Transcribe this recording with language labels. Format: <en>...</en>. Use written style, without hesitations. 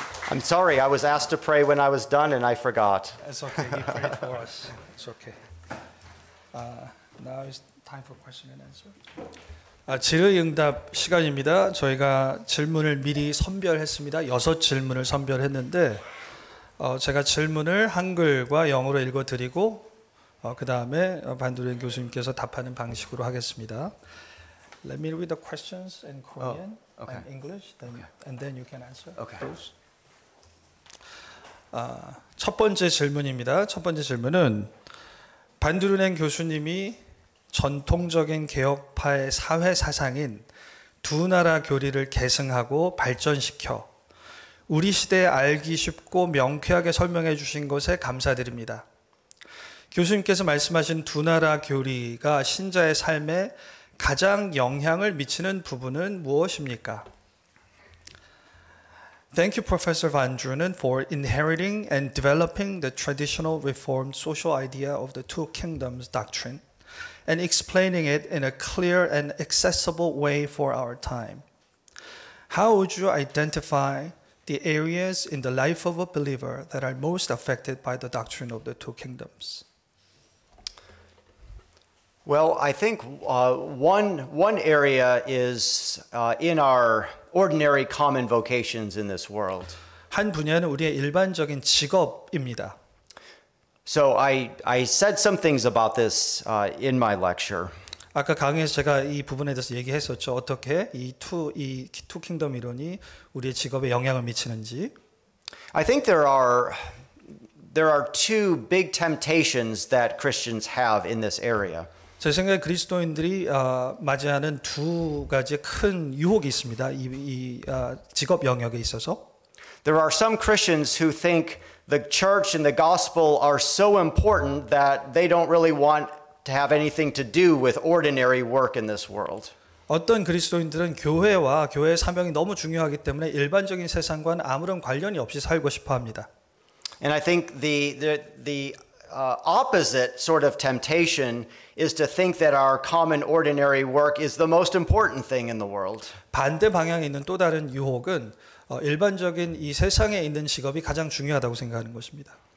<en>I'm sorry, I was asked to pray when I was done and I forgot. It's okay. You prayed for us. It's okay. Now is time for question and answer.</en> <ko>질의응답 시간입니다. 저희가 질문을 미리 선별했습니다. 6질문을 선별했는데 제가 질문을 한글과 영어로 읽어드리고 그 다음에 반두련 교수님께서 답하는 방식으로 하겠습니다.</ko> <en>Let me read the questions in Korean and English, and then you can answer. Those.</en> <ko>첫 번째 질문입니다. 첫 번째 질문은 반두르넨 교수님이 전통적인 개혁파의 사회 사상인 두 나라 교리를 계승하고 발전시켜 우리 시대에 알기 쉽고 명쾌하게 설명해 주신 것에 감사드립니다. 교수님께서 말씀하신 두 나라 교리가 신자의 삶에 가장 영향을 미치는 부분은 무엇입니까?</ko> <en>Thank you, Professor Van Drunen, for inheriting and developing the traditional Reformed social idea of the two kingdoms doctrine and explaining it in a clear and accessible way for our time. How would you identify the areas in the life of a believer that are most affected by the doctrine of the two kingdoms? Well, I think one area is in our ordinary common vocations in this world.</en> <ko>한 분야는 우리의 일반적인 직업입니다.</ko> <en>So I said some things about this in my lecture.</en> <ko>아까 강의에서 제가 이 부분에 대해서 얘기했었죠. 어떻게 이 투 킹덤 이론이 우리의 직업에 영향을 미치는지.</ko> <en>I think there are two big temptations that Christians have in this area.</en> <ko>제 생각에 그리스도인들이 맞이하는 두 가지 큰 유혹이 있습니다. 이 직업 영역에 있어서.</ko> <en>There are some Christians who think the church and the gospel are so important that they don't really want to have anything to do with ordinary work in this world.</en> <ko>어떤 그리스도인들은 교회와 교회의 사명이 너무 중요하기 때문에 일반적인 세상과는 아무런 관련이 없이 살고 싶어 합니다.</ko> <en>And I think the opposite sort of temptation is to think that our common ordinary work is the most important thing in the world.</en> <ko>반대 방향에 있는 또 다른 유혹은 일반적인 이 세상에 있는 직업이 가장 중요하다고 생각하는 것입니다.</ko>